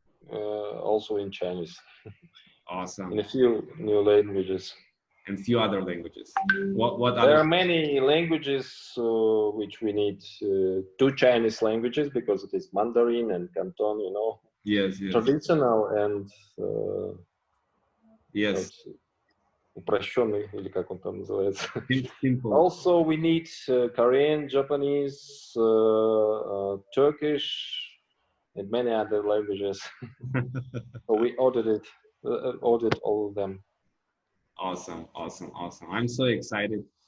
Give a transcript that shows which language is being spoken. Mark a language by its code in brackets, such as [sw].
[en] Also in Chinese. Awesome. In a few new languages. And few other languages. What there other? Are many languages which we need two Chinese languages because it is Mandarin and Canton, you know. Yes. Traditional and yes. [ru] Упрощенный, или как он там называется. [en] Simple. Also, we need Korean, Japanese, Turkish, and many other languages. So we ordered all of them. Awesome. I'm so excited.